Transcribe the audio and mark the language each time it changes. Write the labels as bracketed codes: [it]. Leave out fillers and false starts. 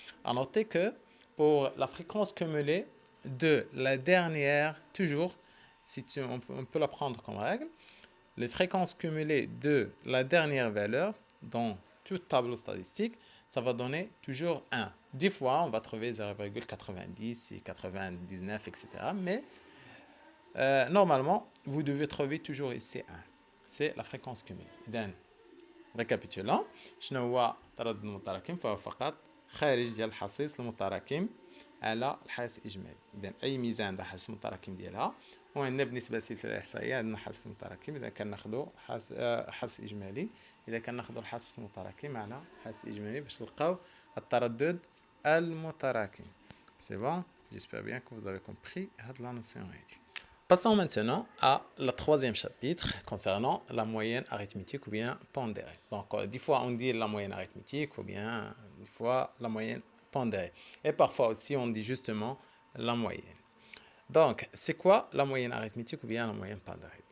[fr] À noter que pour la fréquence cumulée de la dernière, toujours, on peut la prendre comme règle, les fréquences cumulées de la dernière valeur dans tout tableau statistique, ça va donner toujours 1. Des fois, on va trouver 0,90 et 99, etc. Mais normalement, vous devez trouver toujours ici 1. C'est la fréquence cumulée. [ar] إذن [fr] récapitulons. [ar] شنو هو التردد المتراكم؟ فهو فقط خارج ديال الحصيص المتراكم على الحاصل الإجمالي. إذن أي ميزة عندها حاصل متراكم ديالها، وعندنا بالنسبة للسلسلة الإحصائية عندنا حاصل متراكم. إذا كناخدو حاصل إجمالي، إذا كناخدو الحاصل المتراكم على الحاصل الإجمالي باش نلقاو التردد المتراكم. [fr] C'est bon? J'espère bien que vous avez compris la notion. Passons maintenant à le troisième chapitre concernant la moyenne arithmétique ou bien pondérée. Donc, des fois on dit la moyenne arithmétique ou bien des fois la moyenne pondérée. Et parfois aussi on dit justement la moyenne. Donc, c'est quoi la moyenne arithmétique ou bien la moyenne pondérée?